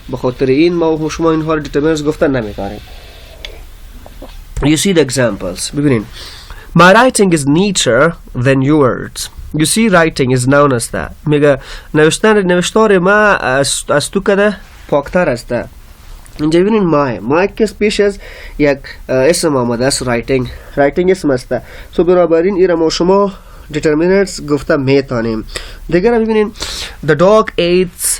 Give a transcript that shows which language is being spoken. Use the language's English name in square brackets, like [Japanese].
[Persian] به خاطر این ما شما اینها رو determiners گفته نمیتونیم. [English] You see the examples. ببینین. My writing is neater than yours. You see writing is noun است. [Persian] میگه نوشتار ما از تو کده پاکتر است. اینجا ببینین my که پیش از یک اسم آمده است writing اسم است. سو بنابراین این را ما شما determiners گفته میتونیم. دیگر ببینین [English] the dog ate